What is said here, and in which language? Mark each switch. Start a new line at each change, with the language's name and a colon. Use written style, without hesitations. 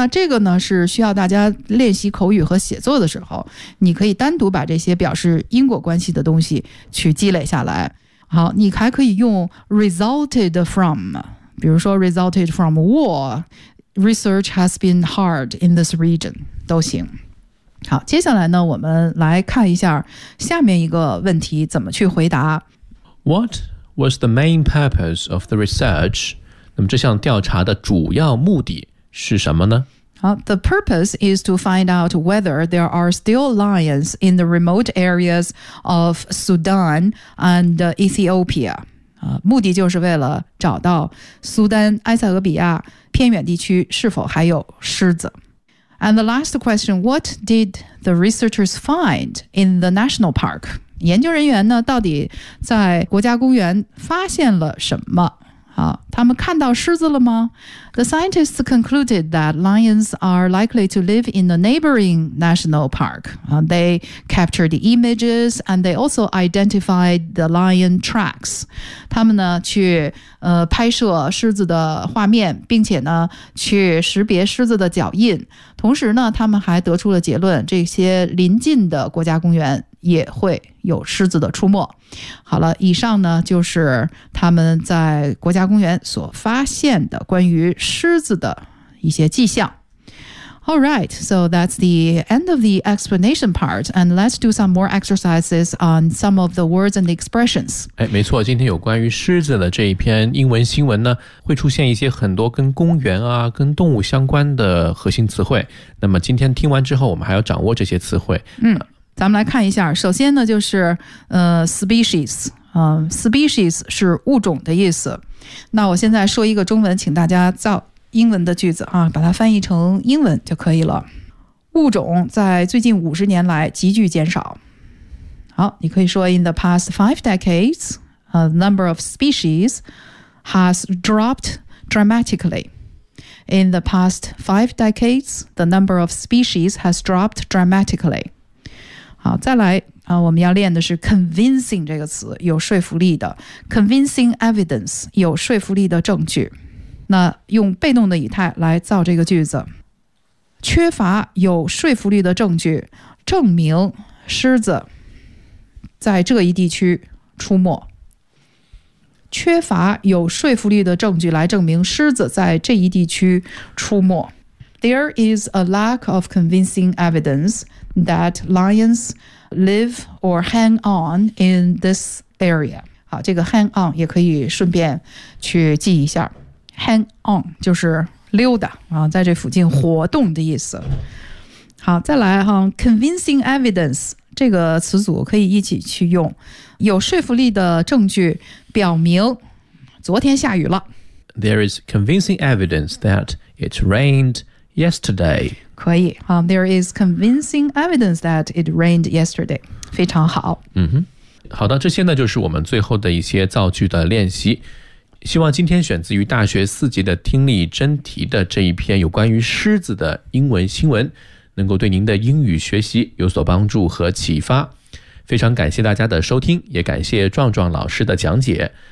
Chinese: 那这个呢，是需要大家练习口语和写作的时候，你可以单独把这些表示因果关系的东西去积累下来。
English: 好，
Chinese: 你还可以用
English: resulted from，
Chinese: 比如说
English: resulted from war， research has been hard in this region， 都行。
Chinese: 好，接下来呢，我们来看一下下面一个问题怎么去回答。
English: What was the main purpose of the research？
Chinese: 那么这项调查的主要目的是什么呢？
English: The purpose is to find out whether there are still lions in the remote areas of Sudan and Ethiopia.
Chinese: 目的就是为了找到苏丹、埃塞俄比亚偏远地区是否还有狮子。
English: And the last question, what did the researchers find in the national park?
Chinese: 研究人员呢，到底在国家公园发现了什么？他们看到狮子了吗？
English: The scientists concluded that lions are likely to live in the neighboring national park. They captured the images and they also identified the lion tracks.
Chinese: 他们呢去、拍摄狮子的画面，并且呢去识别狮子的脚印。同时呢，他们还得出了结论，这些临近的国家公园也会有狮子的出没。好了，以上呢就是他们在国家公园所发现的关于狮子的一些迹象。
English: All right, so that's the end of the explanation part, and let's do some more exercises on some of the words and expressions.
Chinese: 哎，没错，今天有关于狮子的这一篇英文新闻呢，会出现一些很多跟公园啊、跟动物相关的核心词汇。那么今天听完之后，我们还要掌握这些词汇。嗯。咱们来看一下，首先呢就是species， species 是物种的意思。那我现在说一个中文，请大家造英文的句子啊，把它翻译成英文就可以了。物种在最近五十年来急剧减少。好，你可以说
English: In the past five decades, the number of species has dropped dramatically. In the past five decades, the number of species has dropped dramatically.
Chinese: 好，再来、我们要练的是 convincing 这个词，有说服力的
English: convincing evidence，
Chinese: 有说服力的证据。那用被动的语态来造这个句子，缺乏有说服力的证据证明狮子在这一地区出没，缺乏有说服力的证据来证明狮子在这一地区出没。
English: There is a lack of convincing evidence that lions live or hang on in this area.
Chinese: 好，这个 hang on 也可以顺便去记一下。 Hang on 就是溜达，在这附近活动的意思。好，再来哈 ，convincing evidence 这个词组可以一起去用。有说服力的证据表明昨天下雨了。
English: There is convincing evidence that it rainedYesterday. 可以、There is convincing evidence that it rained yesterday.
Chinese: 非常好。好的，这些呢就是我们最后的一些造句的练习。希望今天选自于大学四级的听力真题的这一篇有关于狮子的英文新闻能够对您的英语学习有所帮助和启发。非常感谢大家的收听，也感谢壮壮老师的讲解。